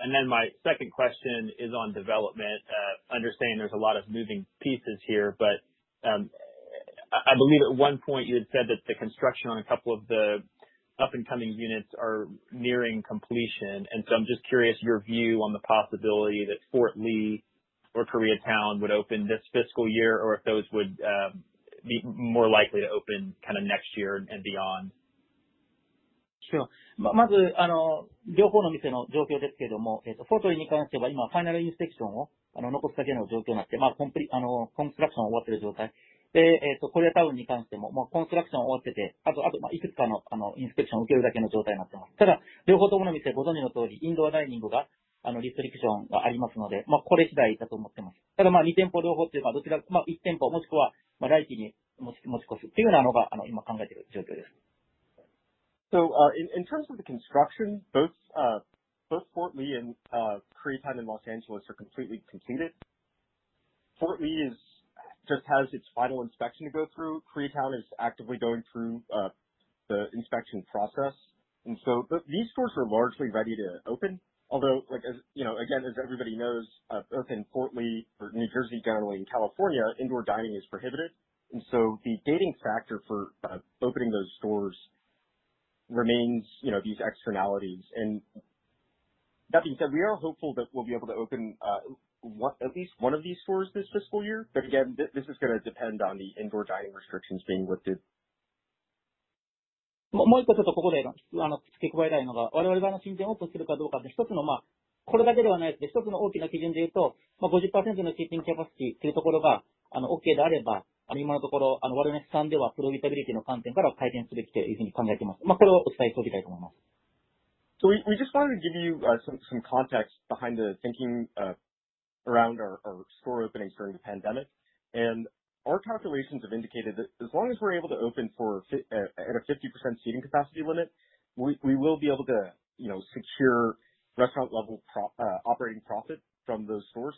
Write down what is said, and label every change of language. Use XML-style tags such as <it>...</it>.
<en>And then my second question is on development. Understanding there's a lot of moving pieces here, but I believe at one point you had said that the construction on a couple of the up-and-coming units are nearing completion. And so I'm just curious your view on the possibility that Fort Lee or Koreatown would open this fiscal year, or if those would be more likely to open kind of next year and beyond. Sure.</en> <ja>まず、両方の店の状況ですけれども、フォートリーに関しては今、ファイナルインスペクションを残すだけの状況になって、コンストラクション終わっている状態。で、コリアタウンに関しても、もうコンストラクション終わってて、あと、いくつかの、インスペクションを受けるだけの状態になっています。ただ、両方ともの店、ご存知の通り、インドアダイニングが、リストリクションがありますので、これ次第だと思っています。ただ、2店舗両方っていうか、どちら、1店舗もしくは、来期に持ち越すっていうようなのが、今考えている状況です。</ja> <en>So, in terms of the construction, both Fort Lee and Koreatown in Los Angeles are completely completed. Fort Lee just has its final inspection to go through. Koreatown is actively going through the inspection process, and so these stores are largely ready to open. Although, again, as everybody knows, both in Fort Lee or New Jersey generally, in California, indoor dining is prohibited, and so the gating factor for opening those stores remains, these externalities. And that being said, we are hopeful that we'll be able to open at least one of these stores this fiscal year. But again, this is going to depend on the indoor dining restrictions being lifted.</en> <ja>もう一個ちょっとここで付け加えたいのが、我々が新店オープンするかどうかって一つのこれだけではないですけど、一つの大きな基準で言うと、50% のシーティングキャパシティというところがOKであれば、今のところ、我々さんではプロフィタビリティの観点から改善すべきというふうに考えています。これをお伝えしておきたいと思います。</ja> <en>So we just wanted to give you some context behind the thinking around our store openings during the pandemic. And our calculations have indicated that as long as we're able to open at a 50% seating capacity limit, we will be able to, secure restaurant level operating profit from those stores.</en>